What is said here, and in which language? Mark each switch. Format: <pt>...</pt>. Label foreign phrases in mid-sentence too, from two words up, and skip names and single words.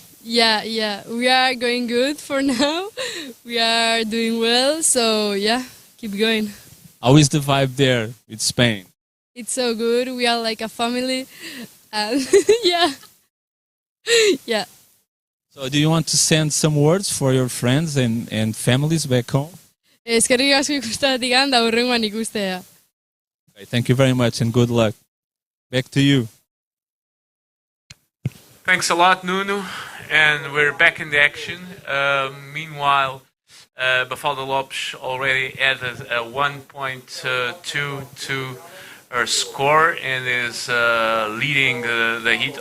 <en>Yeah, we are going good for now. We are doing well, so yeah, keep going. How is the vibe there with Spain? It's so good. We are like a family. Yeah. So do you want to send some words for your friends and families back home?</en> <eu>Eskerrik asko ikusteagatik da hurrengoan ikustea.</eu> <en>Okay, thank you very much and good luck. Back to you. Thanks a lot, Nuno. And we're back in the action. Meanwhile, Mafalda Lopes already added a 1.2 to her score and is leading the heat.</en>